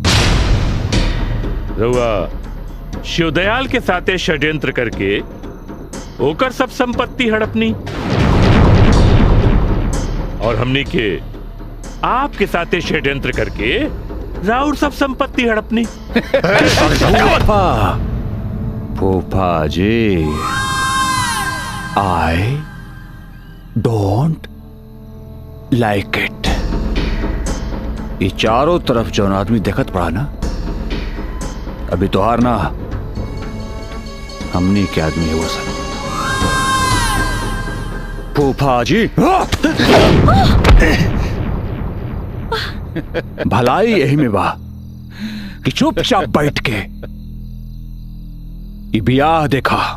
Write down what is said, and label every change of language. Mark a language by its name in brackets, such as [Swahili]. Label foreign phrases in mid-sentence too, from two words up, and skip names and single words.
[Bhojpuri] रउआ शिवदयाल के साथे षड्यंत्र करके ओकर सब संपत्ति हड़पनी और हमनी के आपके साथे षड्यंत्र करके राउर सब संपत्ति हड़पनी। फूफा जी, [English] I don't like it. [Bhojpuri] ये चारों तरफ जो आदमी देखत पड़ा ना, अभी तो हार ना हमनी के आदमी है वो सब। फूफा जी, भलाई यही में बा कि चुपचाप बैठ के ई बियाह देखा।